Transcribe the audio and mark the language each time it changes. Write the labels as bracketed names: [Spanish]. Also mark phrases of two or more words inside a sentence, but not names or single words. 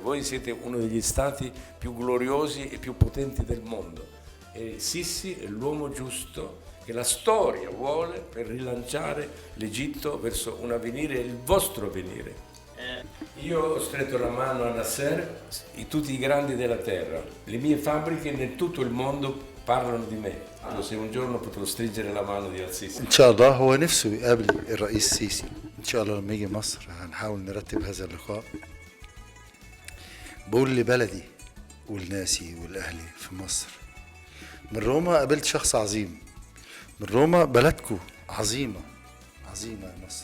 [Italian] Voi siete uno degli stati più gloriosi e più potenti del mondo e Sisi è l'uomo giusto che la storia vuole per rilanciare l'Egitto verso un avvenire, il vostro avvenire. Io ho stretto la mano a Nasser, tutti i grandi della terra, le mie fabbriche in tutto il mondo parlano di me. Dico, se un giorno potrò stringere la mano di Al-Sisi. [Arabic] ان شاء الله هو نفسه يقابل الرئيس السيسي. ان شاء الله لما يجي مصر هنحاول نرتب هذا اللقاء. بقول لبلدي ولناسي والاهلي في مصر، من روما قابلت شخص عظيم. من روما بلدكو عظيمة عظيمة يا مصر.